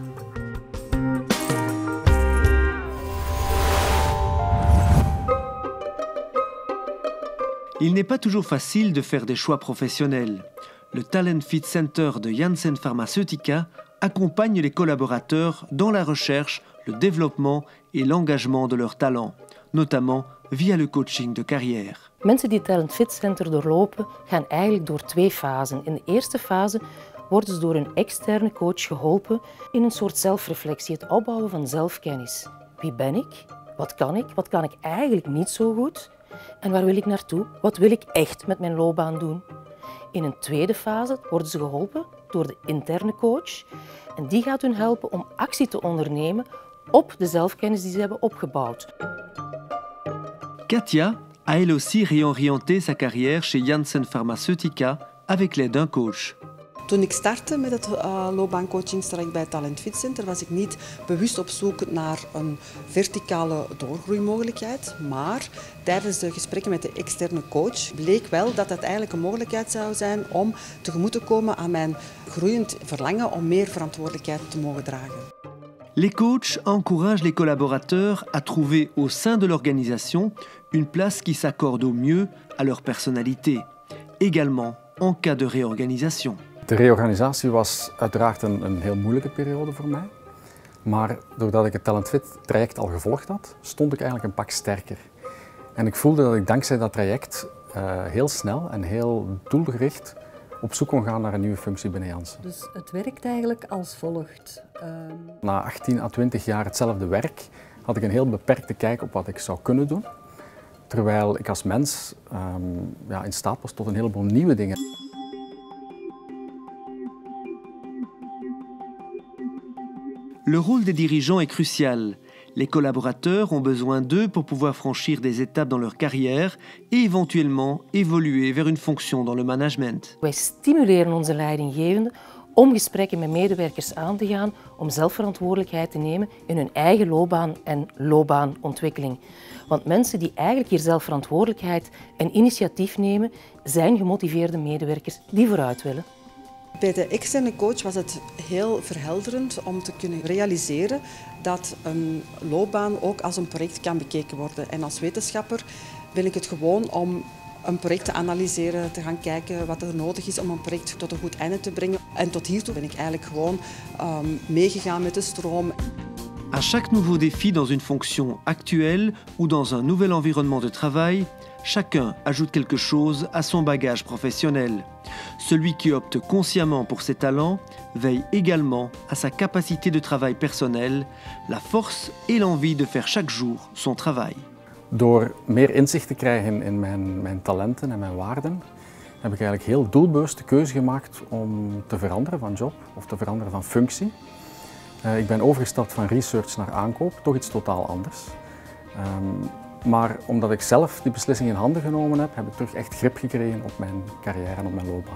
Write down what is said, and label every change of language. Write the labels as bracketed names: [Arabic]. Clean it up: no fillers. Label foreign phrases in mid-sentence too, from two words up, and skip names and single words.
[French] Il n'est pas toujours facile de faire des choix professionnels. Le Talent Fit Center de Janssen Pharmaceutica accompagne les collaborateurs dans la recherche, le développement et l'engagement de leurs talents, notamment via le coaching de carrière. [Dutch] Mensen die het Talent Fit Center doorlopen, gaan eigenlijk door 2 fasen. In de eerste fase worden ze door een externe coach geholpen in een soort zelfreflectie, het opbouwen van zelfkennis. Wie ben ik? Wat kan ik eigenlijk niet zo goed? En waar wil ik naartoe? Wat wil ik echt met mijn loopbaan doen? In een tweede fase worden ze geholpen door de interne coach en die gaat hun helpen om actie te ondernemen op de zelfkennis die ze hebben opgebouwd. [French] Katia a elle aussi réorienté sa carrière chez Janssen Pharmaceutica avec l'aide d'un coach. [Dutch] Toen ik startte met het loopbaancoachingstraject bij Talent Fit Center was ik niet bewust op zoek naar een verticale doorgroeimogelijkheid. Maar tijdens de gesprekken met de externe coach bleek wel dat het eigenlijk een mogelijkheid zou zijn om tegemoet te komen aan mijn groeiend verlangen om meer verantwoordelijkheid te mogen dragen. [French] Les coachs encouragent les collaborateurs à trouver au sein de l'organisation une place qui s'accorde au mieux à leur personnalité, également en cas de réorganisation. [Dutch] De reorganisatie was uiteraard een heel moeilijke periode voor mij. Maar doordat ik het Talent Fit traject al gevolgd had, stond ik eigenlijk een pak sterker. En ik voelde dat ik dankzij dat traject heel snel en heel doelgericht op zoek kon gaan naar een nieuwe functie binnen Janssen. Dus het werkt eigenlijk als volgt. Na 18 à 20 jaar hetzelfde werk had ik een heel beperkte kijk op wat ik zou kunnen doen. Terwijl ik als mens in staat was tot een heleboel nieuwe dingen. [French] Le rôle des dirigeants est crucial. Les collaborateurs ont besoin d'eux pour pouvoir franchir des étapes dans leur carrière et éventuellement évoluer vers une fonction dans le management. [Dutch] Wij stimuleren onze leidinggevenden om gesprekken met medewerkers aan te gaan, om zelfverantwoordelijkheid te nemen in hun eigen loopbaan en loopbaanontwikkeling. Want mensen die eigenlijk hier zelfverantwoordelijkheid en initiatief nemen, zijn gemotiveerde medewerkers die vooruit willen. Bij de externe coach was het heel verhelderend om te kunnen realiseren dat een loopbaan ook als een project kan bekeken worden. En als wetenschapper ben ik het gewoon om een project te analyseren, te gaan kijken wat er nodig is om een project tot een goed einde te brengen. En tot hiertoe ben ik eigenlijk gewoon meegegaan met de stroom. [French] À chaque nouveau défi dans une fonction actuelle ou dans un nouvel environnement de travail, chacun ajoute quelque chose à son bagage professionnel. Celui qui opte consciemment pour ses talents veille également à sa capacité de travail personnelle, la force et l'envie de faire chaque jour son travail. [Dutch] Door meer inzicht te krijgen in mijn talenten en mijn waarden, heb ik eigenlijk heel doelbewust de keuze gemaakt om te veranderen van job of te veranderen van functie. Ik ben overgestapt van research naar aankoop, toch iets totaal anders. Maar omdat ik zelf die beslissing in handen genomen heb, heb ik terug echt grip gekregen op mijn carrière en op mijn loopbaan.